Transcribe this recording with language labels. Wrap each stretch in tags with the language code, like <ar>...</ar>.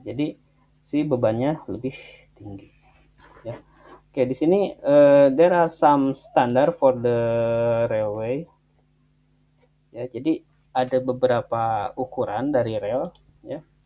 <id>Jadi si bebannya lebih tinggi ya. Oke, di sini</id> <en>there are some standard for the railway.</en> <id>Ya, jadi ada beberapa ukuran dari rel ya.</id>